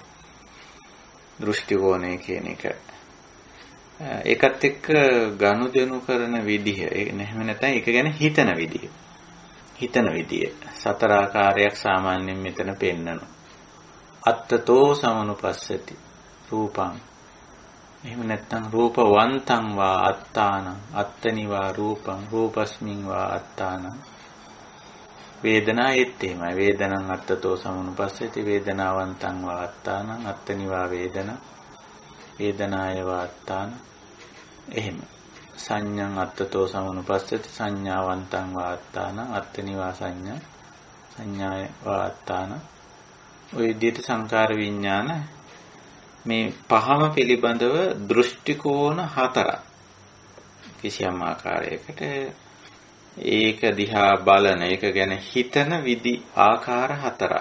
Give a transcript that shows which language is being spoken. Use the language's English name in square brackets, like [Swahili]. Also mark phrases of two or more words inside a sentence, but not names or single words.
[Sinhala] දෘෂ්ටි කෝණය කියන එක. ඒකත් එක්ක ගනුදෙනු කරන විදිහ. එහෙම නැත්නම් ඒක ගැන හිතන විදිහ. හිතන විදිය. සතර ආකාරයක් සාමාන්‍යයෙන් මෙතන පෙන්නනවා. [Pali] අත්තතෝ සමනුපස්සති රූපං. [Sinhala] එහෙම නැත්නම් [Pali] රූපවන්තං වා අත්තානං අත්තනි වා රූපං රූපස්මින් වා අත්තානං. [Sinhala] වේදනා එත්තේමයි. [Pali] වේදනං අත්තතෝ සමනුපස්සති වේදනාවන්තං වා අත්තානං අත්තනි වා වේදන වේදනාය වා අත්තානං. [Sinhala] එහෙම. [Pali] සංඥං අත්තතෝ සමනුපස්සති සංඥාවන්තං වා අත්තානං අත්තනි වා සංඥා සංඥාය වා අත්තානං. [Sinhala] ඔය විදිහට සංකාර විඥාන මේ පහම පිළිබඳව දෘෂ්ටි කෝණ හතරක් කිසියම් ආකාරයකට ඒක දිහා බලන ඒක ගැන හිතන විදි ආකාර හතරක්.